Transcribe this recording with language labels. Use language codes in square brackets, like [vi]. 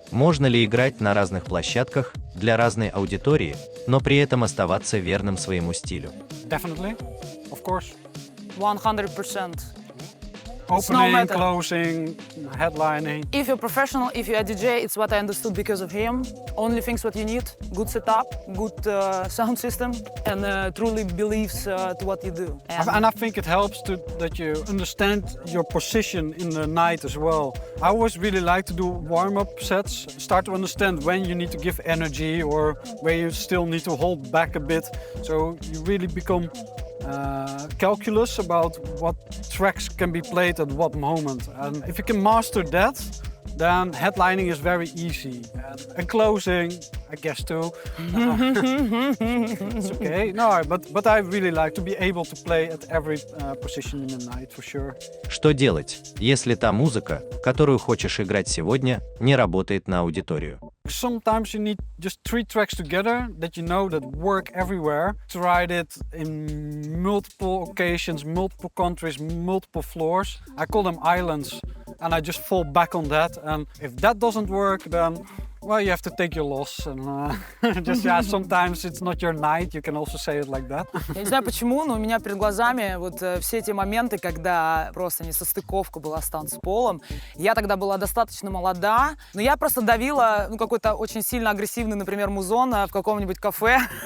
[ru] Можно ли играть на разных площадках для разной аудитории, но при этом оставаться верным своему стилю? [en] Definitely, of course. 100%. Opening, closing, headlining. If you're professional, if you're a DJ, it's what I understood because of him. Only things what you need: good setup, good sound system, and truly believes to what you do. And I think it helps that you understand your position in the night as well. I always really like to do warm-up sets, start to understand when you need to give energy or where you still need to hold back a bit. So you really become calculus about what tracks can be played at what moment. And if you can master that, then headlining is very easy. And closing, I guess too. It's okay. No, but I really like to be able to play at every position in the night, for sure. [ru] Что делать, если та музыка, которую хочешь играть сегодня, не работает на аудиторию? [en] Sometimes you need just 3 tracks together that you know that work everywhere. Tried it in multiple occasions, multiple countries, multiple floors. I call them islands, and I just fall back on that. And if that doesn't work, then Well, you have to take your loss and sometimes it's not your night. You can also say it like that. [ru] Я не знаю почему, но у меня перед глазами вот все эти моменты, когда просто несостыковка была с танцполом. Я тогда была достаточно молода, но я просто давила какой-то очень сильно агрессивный, например, музон в каком-нибудь кафе.